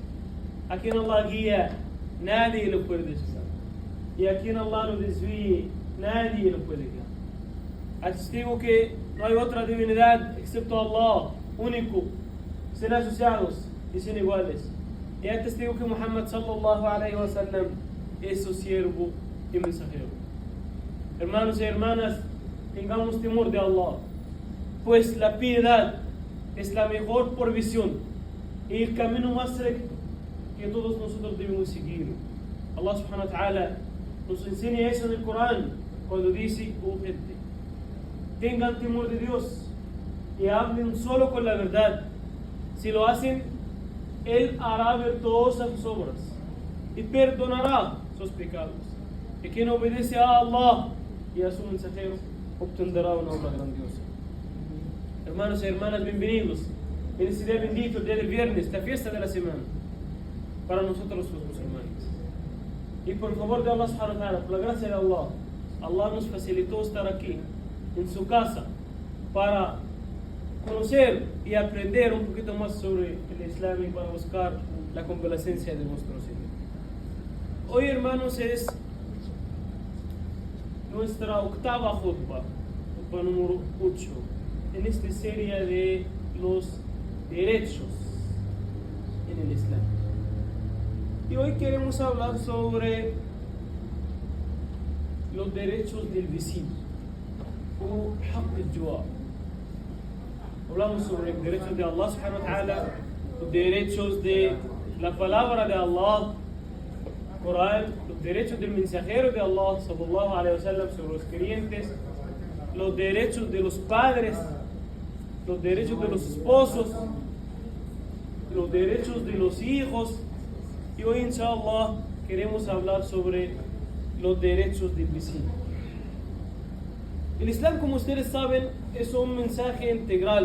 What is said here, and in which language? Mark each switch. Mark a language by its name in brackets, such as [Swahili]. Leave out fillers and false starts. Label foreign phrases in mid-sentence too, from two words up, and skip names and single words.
[Spanish] A quien Allah guía, nadie lo puede desviar. Y a quien Allah lo desvíe, nadie lo puede guiar. Atestigo que no hay otra divinidad excepto Allah, único, sin asociados y sin iguales. Y atestigo que Muhammad [Arabic] صلى الله عليه وسلم [Spanish] es su siervo y mensajero. Hermanos y hermanas, tengamos temor de Allah, pues la piedad es la mejor provisión y el camino más recto que todos nosotros debemos seguir. Allah [Arabic] سبحانه وتعالى [Spanish] nos enseña eso en el Corán cuando dice: oh gente, tengan temor de Dios y hablen solo con la verdad. Si lo hacen, Él hará ver todas sus obras y perdonará sus pecados. Y quien obedece a Allah y a su mensajero obtendrá una obra grandiosa. Hermanos y hermanas, bienvenidos en este día bendito, el día del viernes, la fiesta de la semana para nosotros los musulmanes. Y por favor de Allah [Arabic] سبحانه وتعالى, [Spanish] por la gracia de Allah, Allah nos facilitó estar aquí en su casa para conocer y aprender un poquito más sobre el Islam y para buscar la complacencia de nuestro Señor. Hoy, hermanos, es nuestra octava khutbah número 8 en esta serie de los derechos en el Islam. Y hoy queremos hablar sobre los derechos del vecino, o [Arabic] حق الجوار. [Spanish] Hablamos sobre los derechos de Allah [Arabic] سبحانه وتعالى, [Spanish] los derechos de la palabra de Allah, Corán, los derechos del mensajero de Allah [Arabic] صلى الله عليه وسلم [Spanish] sobre los creyentes, los derechos de los padres, los derechos de los esposos, los derechos de los hijos. Y hoy, inshallah, queremos hablar sobre los derechos del vecino. El Islam, como ustedes saben, es un mensaje integral.